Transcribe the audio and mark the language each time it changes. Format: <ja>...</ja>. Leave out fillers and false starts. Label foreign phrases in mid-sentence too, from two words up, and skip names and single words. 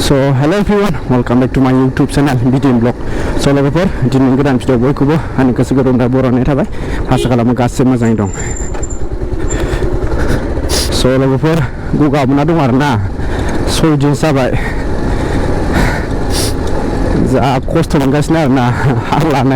<en>So hello everyone, welcome back to my YouTube channel BDM Vlog.</en> <brx>So लोगोफोर दिनै गोदान भिडिअ बयखौबो आंनि गोसो गोरबोनिफ्राय बरायनाय थाबाय। आसा खालामो गासिबो मोजाङै दं। So लोगोफोर गगा मोनना दं आरोना 6 दिन जाबाय। जा खस्थ' मोनगासिनो आरोना हां लानो।</brx>